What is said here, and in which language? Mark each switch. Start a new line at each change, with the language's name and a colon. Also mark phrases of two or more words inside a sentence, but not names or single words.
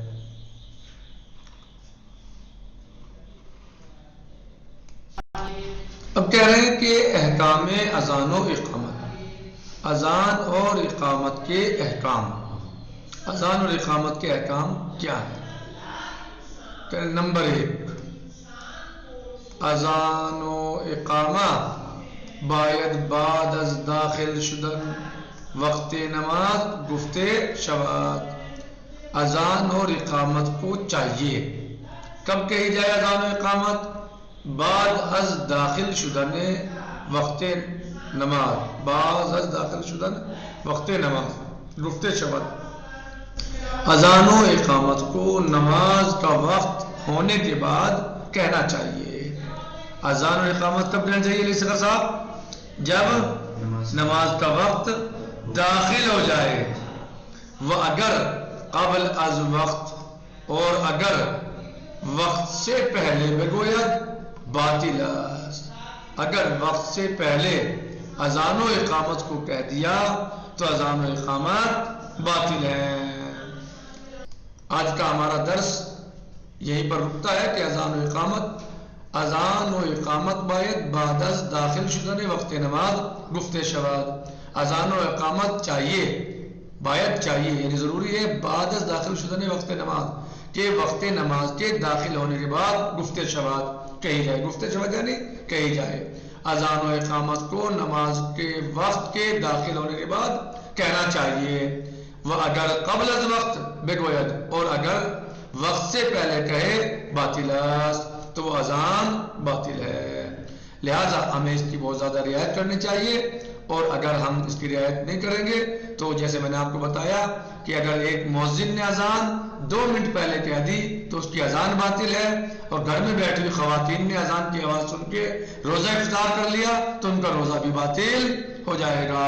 Urdu: اب کہہ رہے ہیں کہ احکام اذان و اقامت. اذان اور اقامت کے احکام. اذان اور اقامت کے احکام کیا ہیں؟
Persian: نمبر 1 اذان و اقامہ باید بعد از داخل شدن وقت نماز گفت شود.
Urdu: اذان اور اقامت کو چاہیے کب کہی جائے اذان و اقامت؟
Persian: بعد از داخل شدن وقت نماز. بعد از داخل شدن وقت نماز گفت شود.
Urdu: اذان و اقامت کو نماز کا وقت ہونے کے بعد کہنا چاہیے. اذان و اقامت کب کہنا چاہیے علی اصغر صاحب؟ جب نماز کا وقت داخل ہو جائے.
Persian: وہ اگر قبل از وقت
Urdu: اور اگر وقت سے پہلے
Persian: بگویا باطل است.
Urdu: اگر وقت سے پہلے اذان و اقامت کو کہہ دیا تو اذان و اقامت باطل ہے. آج کا ہمارا درس یہیں پر رکتا ہے کہ
Persian: اذان و اقامت باید بعد از داخل شدن وقت نماز گفت شود.
Urdu: اذان و اقامت چاہیے باید چاہیے یعنی ضروری ہے
Persian: بعد از داخل شدن وقت نماز
Urdu: کہ وقت نماز کے داخل ہونے کے بعد
Persian: گفت شود
Urdu: کہی جائے.
Persian: گفت شود
Urdu: یعنی کہی جائے. اذان و اقامت کو نماز کے وقت کے داخل ہونے کے بعد کہنا چاہیے.
Persian: وہ اگر قبل از وقت بگوید
Urdu: اور اگر وقت سے پہلے کہے
Persian: باطل است
Urdu: تو وہ اذان باطل ہے. لہٰذا ہمیں اس کی بہت زیادہ رعایت کرنی چاہیے اور اگر ہم اس کی رعایت نہیں کریں گے تو جیسے میں نے آپ کو بتایا کہ اگر ایک مؤذن نے اذان 2 منٹ پہلے کہہ دی تو اس کی اذان باطل ہے اور گھر میں بیٹھی ہوئی خواتین نے اذان کی آواز سن کے روزہ افطار کر لیا تو ان کا روزہ بھی باطل ہو جائے گا.